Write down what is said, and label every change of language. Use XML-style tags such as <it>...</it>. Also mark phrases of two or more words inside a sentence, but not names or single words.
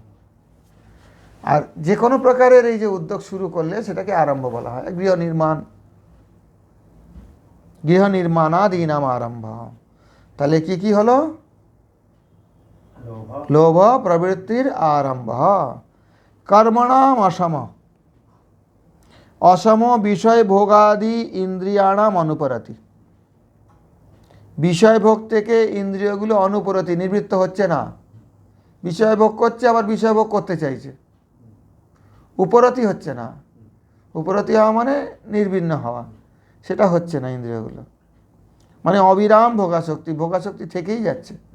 <bn>আর যে কোনো প্রকারের এই যে উদ্যোগ শুরু করলে সেটাকে আরম্ভ বলা হয়।</bn> <sa>গৃহ নির্মাণাদীনাম আরম্ভ।</sa> <bn>তাহলে কি কি হলো? লোভ প্রবৃত্তির আরম্ভ।</bn> <sa>কর্মণাম অসম। অসম বিষয় ভোগাদি ইন্দ্রিয়াণাম অনুপরতি।</sa> <bn>বিষয় ভোগ থেকে ইন্দ্রিয়গুলো অনুপরতি, নিবৃত্ত হচ্ছে না। বিষয় ভোগ করছে, আবার বিষয় ভোগ করতে চাইছে, উপরতি হচ্ছে না। উপরতি হওয়া মানে নির্বিণ্ণ হওয়া, সেটা হচ্ছে না ইন্দ্রিয়গুলো। মানে অবিরাম ভোগাসক্তি, ভোগাসক্তি থেকেই যাচ্ছে।</bn>